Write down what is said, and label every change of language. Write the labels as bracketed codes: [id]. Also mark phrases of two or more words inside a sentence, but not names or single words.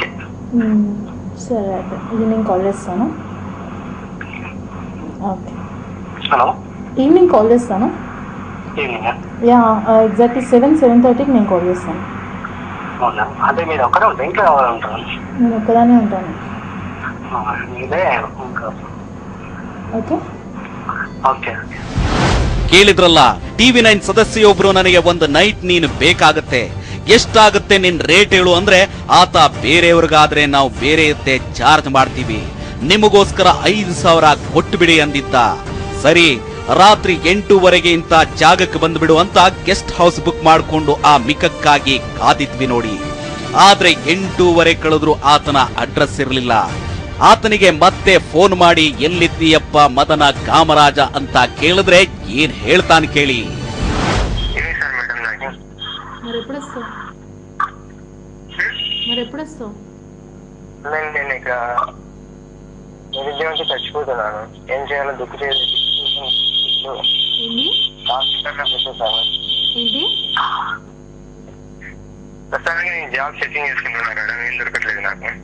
[te] సరే, అయితే ఈవినింగ్ కాల్ చేస్తాను. ఓకే, హలో, ఈవినింగ్ కాల్ చేస్తాను. ఈవినింగ్? యా, ఎగ్జాక్ట్లీ 7:30కి నేను కాల్ చేస్తాను. అవునా, అదే మీరు ఒక్కడే ఉంటారు, ఇంట్లో ఎవరు ఉంటారు? నేను ఒక్కదానే ఉంటాను. మీదే [kn] ಓಕೆ ಓಕೆ. ಕೇಳಿದ್ರಲ್ಲ, TV9 ಸದಸ್ಯೊಬ್ರು ನನಗೆ ಒಂದು ನೈಟ್ ನೀನು ಬೇಕಾಗತ್ತೆ, ಎಷ್ಟಾಗುತ್ತೆ ನಿನ್ ರೇಟ್ ಹೇಳು ಅಂದ್ರೆ ಆತ ಬೇರೆಯವ್ರಿಗಾದ್ರೆ ನಾವು ಬೇರೆಯತ್ತೆ ಚಾರ್ಜ್ ಮಾಡ್ತೀವಿ, ನಿಮಗೋಸ್ಕರ 5,000 ಕೊಟ್ಟುಬಿಡಿ ಅಂದಿದ್ದ. ಸರಿ, ರಾತ್ರಿ 8:00ವರೆಗೆ ಇಂತ ಜಾಗಕ್ಕೆ ಬಂದ್ಬಿಡು ಅಂತ [en] guest house [kn] ಬುಕ್ ಮಾಡ್ಕೊಂಡು ಆ ಮಿಕಕ್ಕಾಗಿ ಕಾದಿದ್ವಿ ನೋಡಿ. ಆದ್ರೆ 8:00ವರೆ ಕಳೆದ್ರು ಆತನ ಅಡ್ರೆಸ್ ಇರಲಿಲ್ಲ. ಆತನಿಗೆ ಮತ್ತೆ ಫೋನ್ ಮಾಡಿ ಎಲ್ಲಿದ್ದೀಯಪ್ಪ ಮದನ ಕಾಮರಾಜ ಅಂತ ಕೇಳಿದ್ರೆ ಏನ್ ಹೇಳ್ತಾನೆ ಕೇಳಿ. [te] నేను ఇక నిరుద్యోగంతో చచ్చిపోతున్నాను, ఏం చేయాలో దుక్కు చేయాలి. ప్రస్తుతానికి నేను [en] job setting [te] చేసుకుంటున్నా మేడం, ఏం దొరకట్లేదు నాకు.